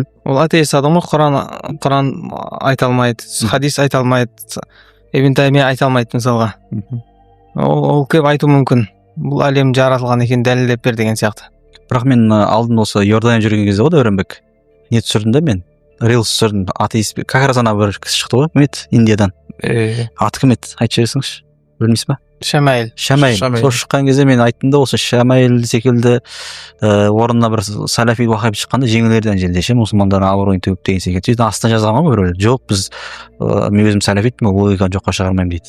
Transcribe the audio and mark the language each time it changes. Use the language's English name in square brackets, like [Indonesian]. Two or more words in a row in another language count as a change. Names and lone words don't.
[Kazakh] Ол атеист адамға Құран айта алмайды, хадис айта алмайды, Ибн Таймия айта алмайды мысалға. Ол көп айту мүмкін. Бұл әлем жаратылған екен дәлелдеп бер деген сияқты. Бірақ мен алдын осы Иордания жүрген кезде ғой Дәуренбек. Не түсірдім да мен? Рилс түсірдім. Атеист. [Russian] Как раз [Kazakh] ана бір кісі шықты ғой. Кім еді? Индиядан. Аты кім еді? Айтып жіберсеңізші. Білмейсіз ба? Шамайл. Сол шыққан кезде мен айттым да осы Шамайл секілді орнына бір салафи уахаби шыққанда жеңілерден желдеше мұсылмандардың абыройын төгіп деген секілді. Сөйтіп астына жазған ғой біреулер. Жоқ, біз мен өзім салафитпін, логиканы жоққа шығармаймын дейді.